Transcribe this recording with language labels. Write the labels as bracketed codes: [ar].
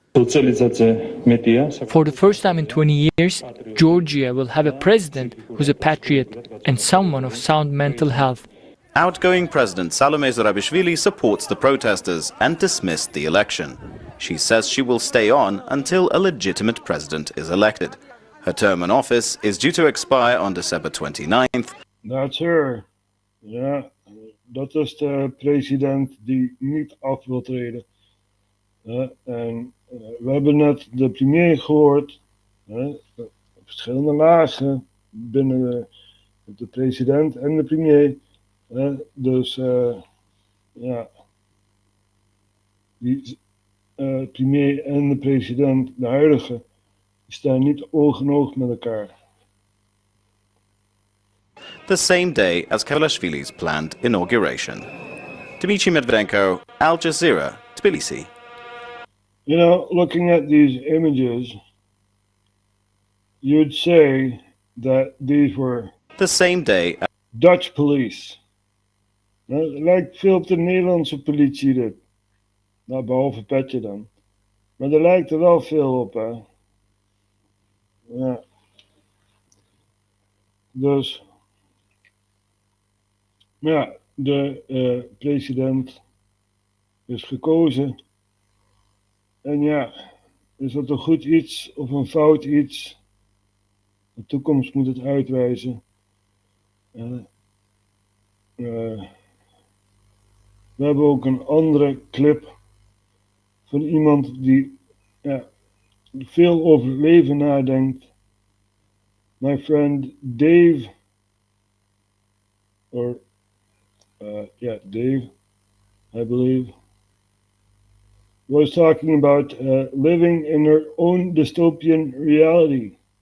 [en] For the first time in 20 years, Georgia will have a president who's a patriot and someone of sound mental health. Outgoing President Salome Zurabishvili supports the protesters and dismissed the election. She says she will stay on until a legitimate president is elected. Her term in office is due to expire on December 29th. That's her. [nl] Ja, dat is de president die niet af wil treden. En we hebben net de premier gehoord. Verschillende lagen binnen de president en de premier. Dus ja, die premier en de president, de huidige, die staan niet oog in oog met elkaar. [en] The same day as Kavillashvili's planned inauguration. Dmitry Medvedenko, Al Jazeera, Tbilisi. You know, looking at these images, you'd say that these were the same day Dutch police. [nl] Nou, het lijkt veel op de Nederlandse politie dit. Nou, behalve petje dan. Maar er lijkt er wel veel op, hè. Ja. Dus... ja, de president is gekozen. En ja, is dat een goed iets of een fout iets? De toekomst moet het uitwijzen. We hebben ook een andere clip van iemand die veel over het leven nadenkt. [en] My friend Dave, or Dave, I believe, was talking about living in their own dystopian reality.